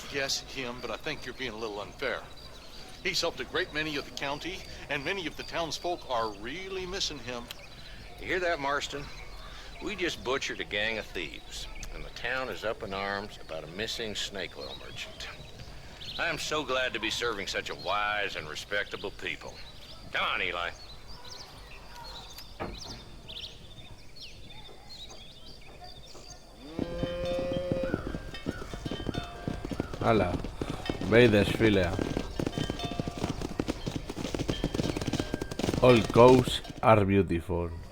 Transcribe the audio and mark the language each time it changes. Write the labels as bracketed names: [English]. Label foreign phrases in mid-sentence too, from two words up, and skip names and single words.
[English] Yes, him, but I think you're being a little unfair. He's helped a great many of the county, and many of the townsfolk are really missing him. You hear that, Marston? We just butchered a gang of thieves, and the town is up in arms about a missing snake oil merchant. I am so glad to be serving such a wise and respectable people. Come on, Eli. [Basque] Hala, behi desfilea. [English] All cows are beautiful.